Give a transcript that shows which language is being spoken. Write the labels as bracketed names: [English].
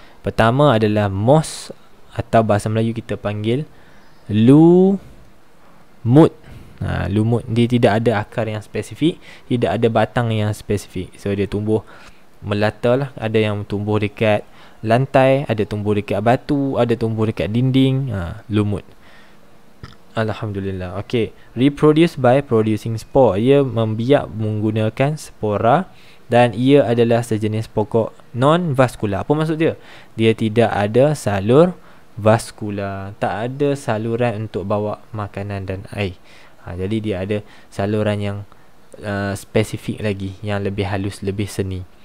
[Malay] Pertama adalah moss atau bahasa Melayu kita panggil lumut. Lumut dia tidak ada akar yang spesifik, tidak ada batang yang spesifik. So dia tumbuh melata lah. Ada yang tumbuh dekat lantai, ada tumbuh dekat batu, ada tumbuh dekat dinding. Lumut. Alhamdulillah. [English] Okey, reproduce by producing spore. [Malay] Ia membiak menggunakan spora dan ia adalah sejenis pokok non-vascular. Apa maksud dia? Dia tidak ada salur vaskular, tak ada saluran untuk bawa makanan dan air. Jadi dia ada saluran yang spesifik lagi, yang lebih halus, lebih seni.